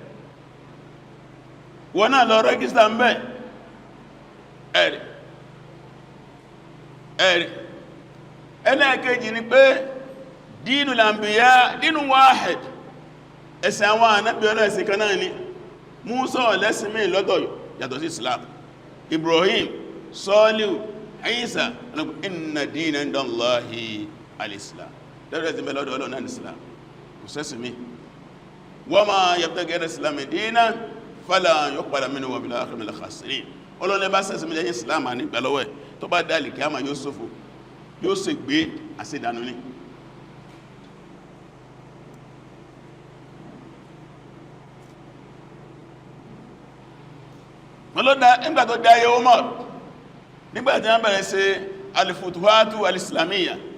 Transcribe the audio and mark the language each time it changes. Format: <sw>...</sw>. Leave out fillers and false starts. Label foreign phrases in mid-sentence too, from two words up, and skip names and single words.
<yo>wọ́n náà lọ rẹ́gísítà ń bẹ̀ ẹ̀rì ẹlẹ́ẹ̀kejì ni pé</yo> <ar>دين الأنبياء دين واحد</ar> <yo>ẹ̀sìn àwọn ànábì Ọlọ́run ẹ̀sìn kan náà ni Mùsá lẹ́sìn mí lọ́tọ̀ yàtọ̀ sí Islam Ibrahim Sọ́líù Ìsá</yo> <ar>إن الدين عند الله الإسلام</ar> <yo>lẹ́rẹ̀ ẹ̀sìn bẹ́ lọ́dọ̀ Ọlọ́run náà Islam kò sẹ́sìn mí</yo> <ar>ومن يبتغ غير الإسلام دينا فلن يقبل منه وهو في الآخرة من الخاسرين</ar> <yo>Ọlọ́run bá sẹ́sìn mí lẹ́yìn Islam ní gbẹ̀lọ́wẹ́ tó bá dálì kí a máa yóò sófò yóò sì gbé àṣídànù ní wọ́n ló dá nígbà tó dáyé Umar nígbàtí wọ́n bẹ̀rẹ̀ sí</yo> <ar>الفتوحات الإسلامية</ar>